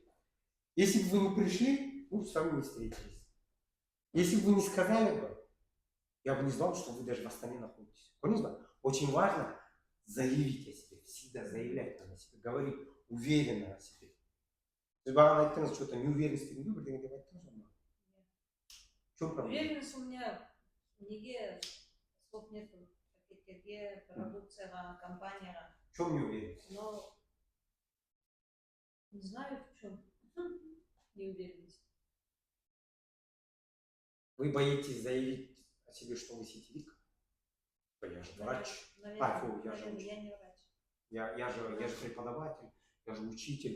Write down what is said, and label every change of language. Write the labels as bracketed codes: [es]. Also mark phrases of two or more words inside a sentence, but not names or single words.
[ru] Если бы вы не пришли, мы бы с вами не встретились. Если бы вы не сказали бы, я бы не знал, что вы даже в Астане находитесь. Поняли? Очень важно заявить о себе, всегда заявлять о себе, говорить уверенно о себе. То есть [kk] баған айттыңыз, [ru] что-то неуверенности не выбор, [kk] деген айттыңыз ғой. [ru] В чем проблема? Уверенность у меня неге слов нету. [kk] Пакеттерге, продукцияға, компанияға. [ru] В чем неуверенность? Но не знаю в чем неуверенность. Вы боитесь заявить о себе, что вы сетевик? Я же врач. Наверное, Я же учитель. я не врач. Я же преподаватель, я же учитель.